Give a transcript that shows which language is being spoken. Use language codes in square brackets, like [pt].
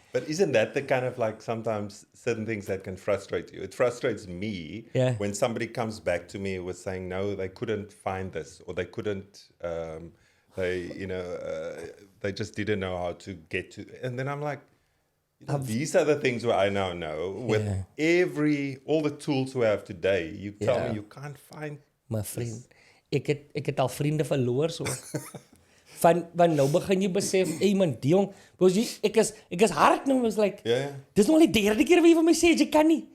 [en] But isn't that the kind of like sometimes certain things that can frustrate you? It frustrates me when somebody comes back to me with saying, no, they couldn't find this, or they couldn't, they just didn't know how to get to, and then I'm like, these are the things where I now know with all the tools we have today, you tell me you can't find. My friend, [af] ek het al vriende verloor so. Van nou begin jy besef, man, die jong, ek is hard nou, [en] was like, [af] dis nog al die derde keer wat jy vir my sê, jy kan nie.